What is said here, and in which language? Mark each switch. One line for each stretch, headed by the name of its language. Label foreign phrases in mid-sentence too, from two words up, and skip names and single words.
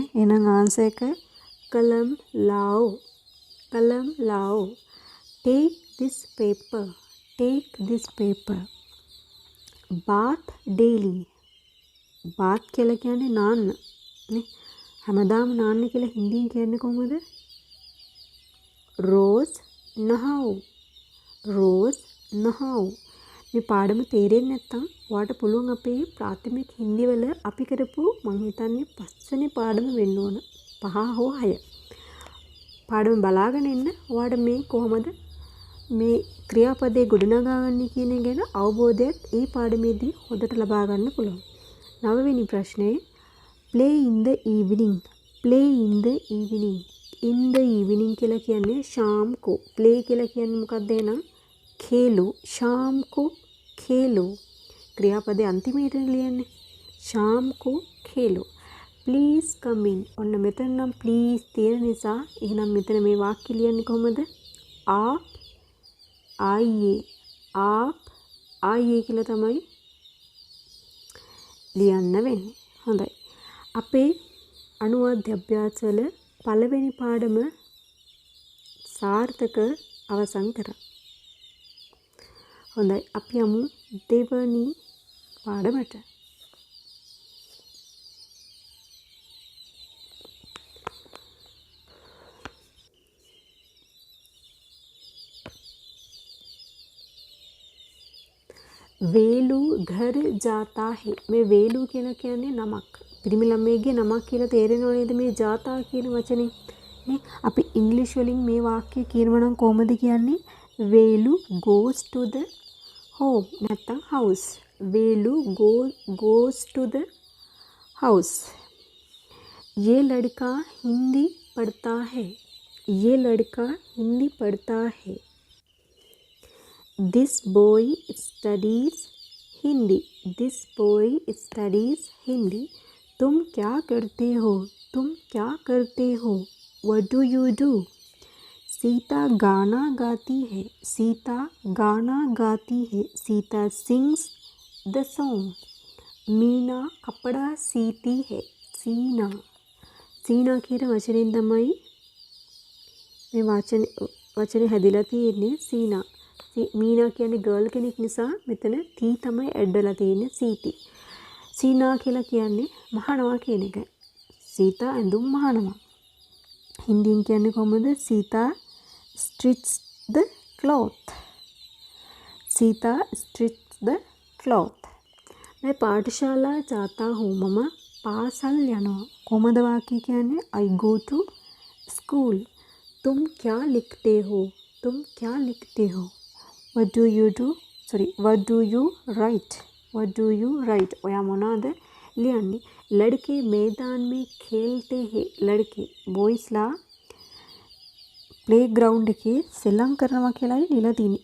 Sinhala: එහෙනම් ආන්සර් එක
Hindi: कलम लाओ. कलम लाओ.
English: take this paper. take this paper. bath daily.
Sinhala: bath කියලා කියන්නේ නාන්න නේ. හැමදාම නාන්න කියලා හින්දියෙන් කියන්නේ කොහොමද?
Hindi: रोज नहाओ. रोज नहाओ.
Sinhala: මේ පාඩම තේරෙන්නේ නැත්නම් ඔයාලට පුළුවන් අපේ ප්‍රාථමික හින්දි වල අපි කරපු මං හිතන්නේ 5 වෙනි පාඩම වෙන්න ඕන. 5 හෝ 6. පාඩම බලාගෙන ඉන්න. ඔයාලට මේ කොහොමද මේ ක්‍රියාපදේ ගොඩනගාගන්නේ කියන එක ගැන අවබෝධයක් මේ පාඩමේදී හොඳට ලබා ගන්න පුළුවන්. 9 වෙනි ප්‍රශ්නේ
English: play in the evening. play in the evening. in the evening
Sinhala: කියලා කියන්නේ
Hindi: शाम को.
Sinhala: play කියලා කියන්නේ මොකක්ද එහෙනම්?
Hindi: खेलो. शाम को खेलो.
Sinhala: ක්‍රියාපදේ අන්තිමේට ලියන්නේ.
Hindi: शाम को खेलो.
English: please come in.
Sinhala: ඔන්න මෙතන නම් please තියෙන නිසා එහෙනම් මෙතන මේ වාක්‍ය ලියන්නේ කොහොමද?
Hindi: आप आइए. आप आइए
Sinhala: කියලා තමයි ලියන්න වෙන්නේ. හොඳයි. අපේ අනුවාද්‍ය අභ්‍යාසවල පළවෙනි පාඩම සාර්ථක අවසන් කරා. හොඳයි. අපි යමු දෙවනි පාඩමට.
Hindi: වේලු घर जाता है.
Sinhala: මේ වේලු කියලා කියන්නේ නමක්. පිරිමි ළමයිගේ නමක් කියලා තේරෙනව නේද මේ ජාතා කියන වචනේ? නේ අපි ඉංග්‍රීසි වලින් මේ වාක්‍ය කියනවා නම් කොහොමද කියන්නේ?
English: වේලු goes to the home නැත්නම් house. වේලු goes to the house.
Hindi: ये लड़का हिंदी पढ़ता है. ये लड़का हिंदी पढ़ता है.
English: This boy studies Hindi. This boy studies Hindi.
Hindi: तुम क्या करते हो? तुम क्या करते हो?
English: What do you do?
Hindi: सीता गाना गाती है. सीता गाना गाती है.
English: सीता sings the song.
Hindi: मीना कपड़ा सीती है. सीना.
Sinhala: सीना කියන වචනෙන් තමයි මේ වචනේ හැදිලා තියෙන්නේ. සීනා. මීනා කියන්නේ ගර්ල් කෙනෙක් නිසා මෙතන තී තමයි ඇඩ් වෙලා තියෙන්නේ. සීති. සීනා කියලා කියන්නේ මහනවා කියන එක. සීතා ඇඳුම් මහනවා. හින්දියෙන් කියන්නේ කොහොමද?
English: සීතා stitches the cloth. සීතා stitches the cloth.
Hindi: मैं पाठशाला जाता हूँ.
Sinhala: මම පාසල් යනවා. කොහොමද වාක්‍ය කියන්නේ?
English: I go to school.
Hindi: तुम क्या लिखते हो? तुम क्या लिखते हो?
English: What do you do? Sorry, what do you write? What do you write?
Sinhala: ඔයා මොනවද ලියන්නේ?
Hindi: लड़के मैदान में खेलते हैं.
Sinhala: लड़के boysලා playground එකේ සෙල්ලම් කරනවා කියලායි ලියලා තියෙන්නේ.